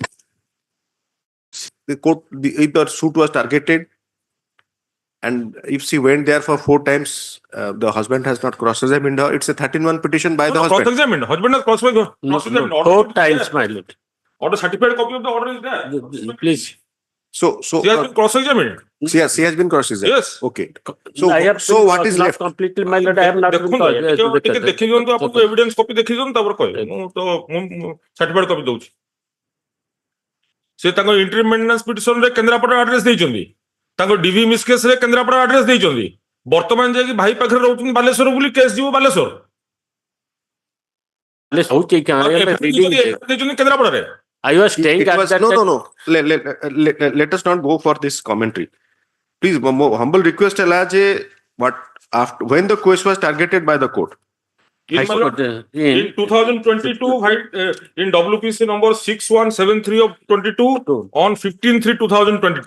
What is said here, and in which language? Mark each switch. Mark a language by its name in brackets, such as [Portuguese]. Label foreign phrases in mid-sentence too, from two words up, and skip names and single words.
[English] The court, if the suit was targeted and if she went there for 4 times, the husband has not cross-examined her. It's a 13-1 petition by the husband. Cross-examined. Husband has cross-examined. 4 times, my lord. Or the certified copy of the order is there. Please. So She has been cross-examined. she has been cross-examined. Yes. Okay. I have So what is not left? completely, my lord, I have not been [Odia] ଟିକେ ଦେଖି ଦିଅନ୍ତୁ ଆପଣଙ୍କୁ [English] evidence copy [Odia] ଦେଖି ଦିଅନ୍ତୁ ତାପରେ କହିବେ ମୁଁ ତ [English] certified copy [Odia] ଦଉଛି ସେ ତାଙ୍କ [English] interim maintenance petition [Odia] କେନ୍ଦ୍ରାପଡ଼ା ଆଡ୍ରେସ ଦେଇଛନ୍ତି ତାଙ୍କ [English] DV misc case [Odia] କେନ୍ଦ୍ରାପଡ଼ା ଆଡ୍ରେସ ଦେଇଛନ୍ତି ବର୍ତ୍ତମାନ ଯାଇକି ଭାଇ ପାଖରେ ରହୁଛନ୍ତି ବାଲେଶ୍ୱର ବୋଲି କେସ୍ ଯିବ ବାଲେଶ୍ୱର ଦେଇଛନ୍ତି କେନ୍ଦ୍ରାପଡ଼ାରେ [English] I was staying It at was, that no. Let us not go for this commentary. Please, humble request what after when the case was targeted by the court. In 2022, in WPC number 6173 of 22 on 15/3/2022.